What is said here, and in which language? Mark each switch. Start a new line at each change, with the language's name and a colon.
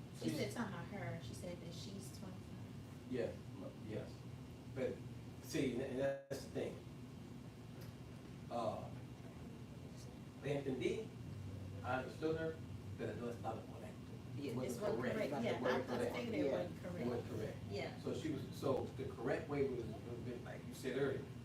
English: said something about her, she said that she's 25. yes. But see, and that's the thing.
Spanish: Le entendí,
English: I understood her,
Spanish: pero no estaba correcto.
English: Yeah, This wasn't correct, yeah, I figured it wasn't It correct. wasn't correct. Yeah. So the correct way was like you said earlier,